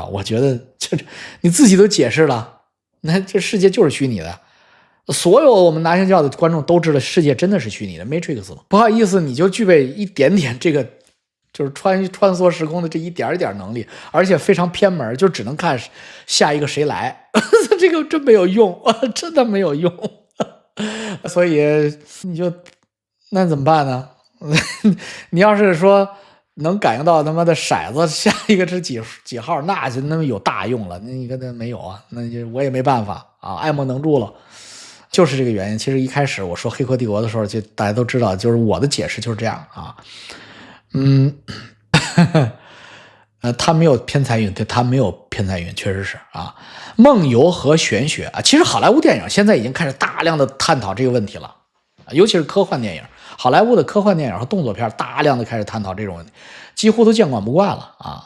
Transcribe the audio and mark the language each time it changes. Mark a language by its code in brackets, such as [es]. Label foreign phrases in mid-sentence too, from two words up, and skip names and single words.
[zh] 我覺得你自己都解釋了，那這世界就是虛擬的。所有我們拿香教的觀眾都知道世界真的是虛擬的 Matrix。不好意思，你就具備一點點這個就是穿梭時空的這一點點能力，而且非常偏門，就只能看下一個誰來。這個真沒有用，真的沒有用。所以那怎麼辦呢？你要是说能感应到他媽的骰子下一個是幾號，那就那麼有大用了。那你看那沒有啊，那就我也沒辦法啊，愛莫能助了。就是这個原因。其實一開始我說《黑客帝國》的時候，就大家都知道，就是我的解釋就是這樣啊。他沒有偏財運，對，他沒有偏財運，確實是啊。夢遊和玄學啊，其實好萊塢電影現在已經開始大量的探討這個問題了，尤其是科幻電影，好萊塢的科幻電影和動作片大量的開始探討這種問題，幾乎都見怪不怪了啊。